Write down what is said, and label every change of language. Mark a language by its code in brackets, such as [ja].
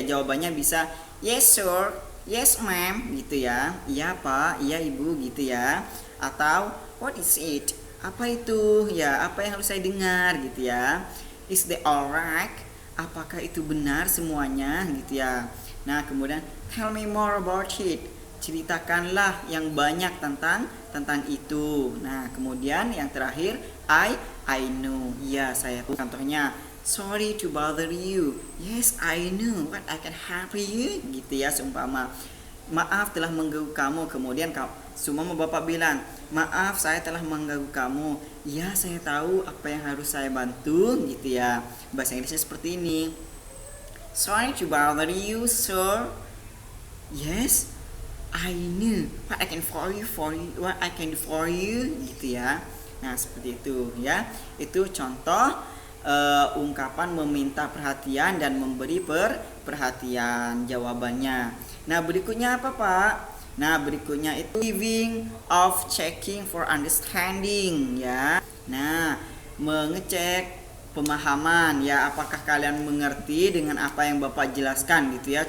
[id] Jawabannya bisa [en] yes sir, yes ma'am [id] gitu ya. Iya Pak, iya Ibu gitu ya. Atau [en] what is it? [id] Apa itu? Ya, apa yang harus saya dengar gitu ya. [en] Is they alright? [id] Apakah itu benar semuanya gitu ya. Nah, kemudian [en] tell me more about it. [id] Ceritakanlah yang banyak tentang itu. Nah, kemudian yang terakhir [en] I know. [id] Ya, saya tahu. [en] Contohnya sorry to bother you. Yes, I know, but I can help you [id] gitu ya seumpama. maaf telah mengganggu kamu. Kemudian seumpama bapak bilang, maaf saya telah mengganggu kamu. Ya, saya tahu apa yang harus saya bantu, gitu ya. Bahasa Inggrisnya seperti ini. [en] Sorry to bother you, sir. Yes, I know what I can what I can do for you, [id] gitu ya. Nah, seperti itu ya. Itu contoh ungkapan meminta perhatian dan memberi perhatian jawabannya. Nah, berikutnya apa, Pak? Nah, berikutnya itu [en] giving of checking for understanding [id] ya. Nah, mengecek pemahaman ya, apakah kalian mengerti dengan apa yang Bapak jelaskan, gitu ya.